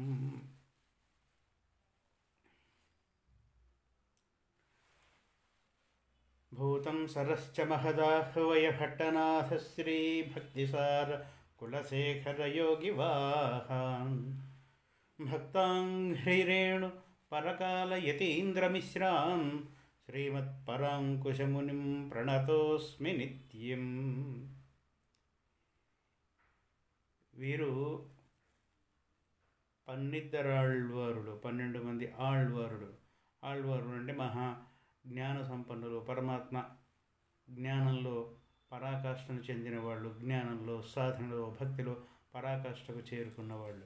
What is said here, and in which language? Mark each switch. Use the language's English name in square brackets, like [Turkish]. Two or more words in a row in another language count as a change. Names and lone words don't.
[Sanskrit] भूतं सरश्च महदाह्वयभट्टनाथ श्रीभक्तिसार कुलशेखरयोगिवाहान् भक्ताङ्घ्रिरेणु परकालयतीन्द्रमिश्रान् श्रीमत्पराङ्कुशमुनिं प्रणतोऽस्मि नित्यम्। [Telugu] వీరు 12 ఆళ్వారులు, 12 మంది ఆళ్వారులు. ఆళ్వారులు అంటే మహా జ్ఞాన సంపన్నులు, పరమాత్మ జ్ఞానంలో పరాకాష్ఠను చెందిన వాళ్ళు, జ్ఞానంలో, సాధనలో, భక్తిలో పరాకాష్ఠకు చేరుకున్న వాళ్ళు.